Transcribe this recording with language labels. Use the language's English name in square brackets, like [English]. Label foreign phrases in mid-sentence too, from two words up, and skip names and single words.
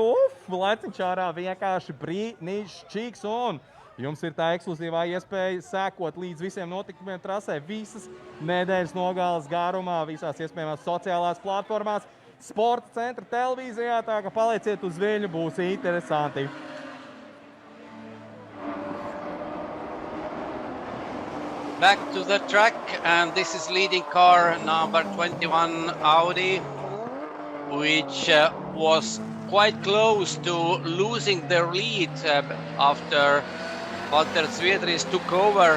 [Latvian] Leciņš ārā vienkārši brīnišķīgs, un jums ir tā ekskluzīvā iespēja sekot līdz visiem notikumiem trasē, visas nedēļas nogales garumā, visās iespējamās sociālās platformās, sporta centra televīzijā, tā ka palieciet uz viņu, būs interesanti. [English] Back to the track, and this is leading car number 21 Audi, which was quite close to losing their lead after Walter Zviedris took over.